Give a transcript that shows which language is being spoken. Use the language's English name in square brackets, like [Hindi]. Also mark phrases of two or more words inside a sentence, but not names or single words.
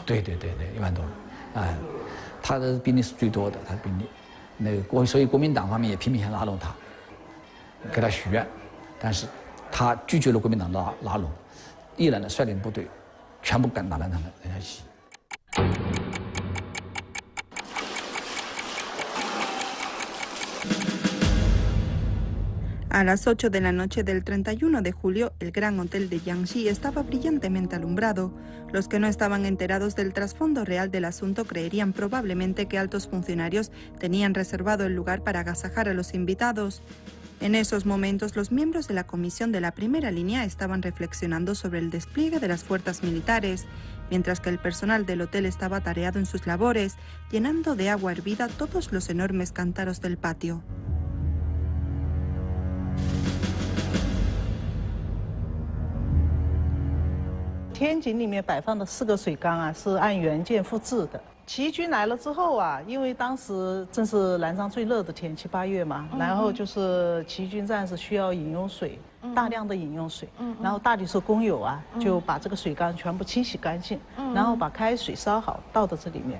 [Chinese] 对，1万多人，哎，他的兵力是最多的，他的兵力。所以国民党方面也拼命想拉拢他，给他许愿，但是他拒绝了国民党拉拢，毅然的率领部队全部赶打南昌的南下起义。 [Spanish] A las 8 de la noche del 31 de julio, el gran hotel de Jiangxi estaba brillantemente alumbrado. Los que no estaban enterados del trasfondo real del asunto creerían probablemente que altos funcionarios tenían reservado el lugar para agasajar a los invitados. En esos momentos, los miembros de la comisión de la primera línea estaban reflexionando sobre el despliegue de las fuerzas militares, mientras que el personal del hotel estaba atareado en sus labores, llenando de agua hervida todos los enormes cántaros del patio. [Chinese] 天井里面摆放的4个水缸啊，是按原件复制的。起义军来了之后啊，因为当时正是南昌最热的天气，8月嘛，然后就是起义军战士需要饮用水，大量的饮用水，然后大理社工友啊，就把这个水缸全部清洗干净，然后把开水烧好倒到这里面。